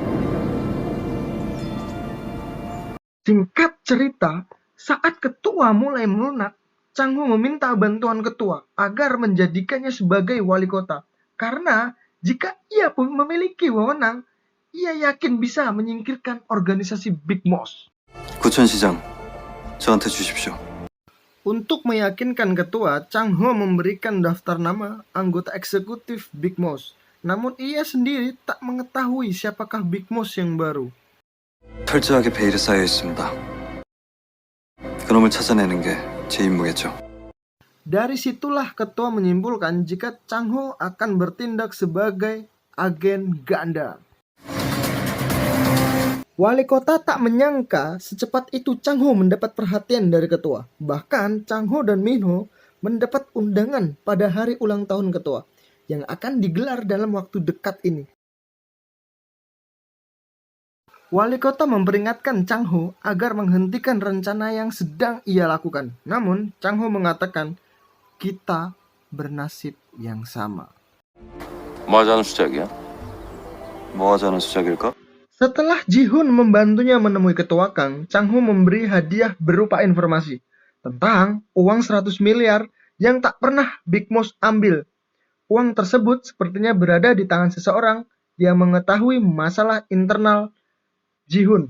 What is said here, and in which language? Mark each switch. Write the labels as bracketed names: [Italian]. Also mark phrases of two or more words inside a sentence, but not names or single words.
[Indonesian] Singkat cerita, saat ketua mulai melunak, Chang Ho meminta bantuan ketua agar menjadikannya sebagai wali kota. Karena jika ia pun memiliki wewenang, ia yakin bisa menyingkirkan organisasi Big Mouse. [Korean] 구천시장, 저한테 주십시오. [Indonesian] Untuk meyakinkan ketua, Chang Ho memberikan daftar nama anggota eksekutif Big Mouse. Namun ia sendiri tak mengetahui siapakah Big Mouse yang baru. [Korean] 철저하게 베일에 쌓여 있습니다. 그놈을 찾아내는 게 제 임무겠죠. [Indonesian] Dari situlah ketua menyimpulkan jika Chang Ho akan bertindak sebagai agen ganda. Wali kota tak menyangka secepat itu Chang Ho mendapat perhatian dari ketua. Bahkan Chang Ho dan Min Ho mendapat undangan pada hari ulang tahun ketua yang akan digelar dalam waktu dekat ini. Wali kota memperingatkan Chang Ho agar menghentikan rencana yang sedang ia lakukan. Namun Chang Ho mengatakan, kita bernasib yang sama. [Korean] 뭐 하자는 수작이야? 뭐 하자는 수작일까? [Indonesian] Setelah Ji-hun membantunya menemui ketua Kang, Chang Ho memberi hadiah berupa informasi tentang uang 100 miliar yang tak pernah Big Mouse ambil. Uang tersebut sepertinya berada di tangan seseorang yang mengetahui masalah internal Ji-hun.